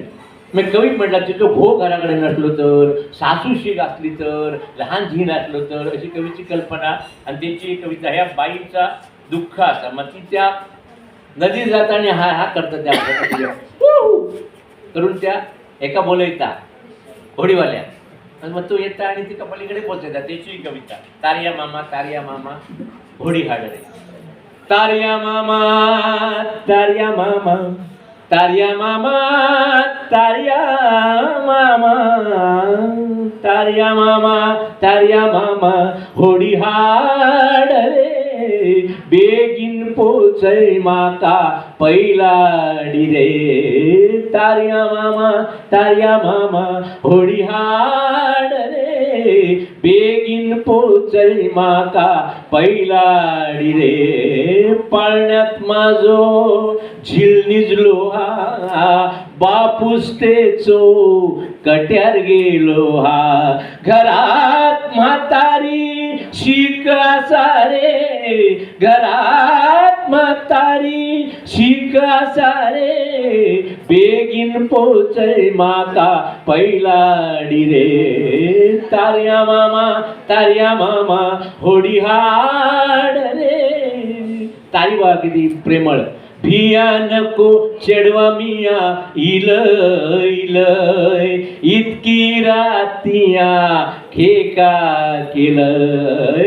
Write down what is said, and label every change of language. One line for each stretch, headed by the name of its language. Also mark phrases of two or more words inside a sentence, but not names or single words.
Marathi: मग कवी म्हटलं तिथं घो घराकडे नसलो तर, सासू शीग असली तर, लहान झीण असलो तर, अशी कवीची कल्पना आणि त्याची कविता. ह्या बाईचा दुःख असा. मग ती त्या नदी जाताना हा हा करतात त्या करून त्या एका बोलयता होडीवाल्या. मग तो येता आणि ती कपालीकडे पोचवता. त्याची कविता
Konkani: तारिया मामा तारिया मामा होडी हाडरे. तारिया मामा तारिया मामा तारिया मामा तारिया मामा तारिया मामा तारिया मामा होडी हाडरे. बेगीन पोचय माका पैलाडी रे. तारिया मामा होडी हाडरे. बेगीन पोचय माका पैलाडी रे. पाळण्यात माझो झिल निजलो हा, बापूस तेचो कट्यार गेलो हा. घरात म्हातारी शिक सारे, घरात म्हातारी शिक सारे, बेगीन पोचय माका पैलाडी रे. तार्या मामा होडी हाड रे.
Marathi: तारी बा किती प्रेमळ.
Konkani: भिया नको चेडवा मिया इलय इतकी रातिया खेका केलय.